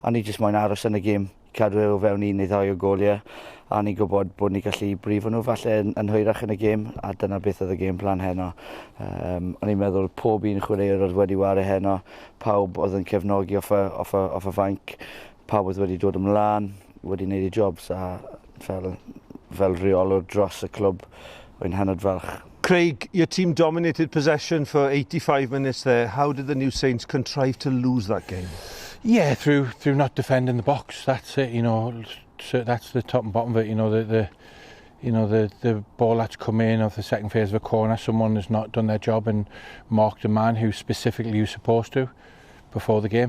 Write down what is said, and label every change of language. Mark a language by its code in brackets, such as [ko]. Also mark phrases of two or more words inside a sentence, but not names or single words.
[cy] A ni jyst moyn aros yn y gêm, cadw o fewn un neu ddau o goliau, a ni'n gwybod bod ni gallu brifo nhw falle yn hwyrach yn y gêm, a dyna beth oedd y gêm plan heno. O'n i'n meddwl pob un chwaraewr oedd wedi wario heno, pawb oedd yn cefnogi off y fainc, pawb oedd wedi dod ymlaen, wedi gwneud eu jobs, a fel reolwr dros y clwb, o'n hynod falch. [en] Craig, your team dominated possession for 85 minutes there. How did the New Saints contrive to lose that game? Yeah, through not defending the box. That's it. You know, that's the top and bottom of it. You know, the ball that's come in off the second phase of a corner, someone has not done their job and marked a man who specifically was supposed to before the game.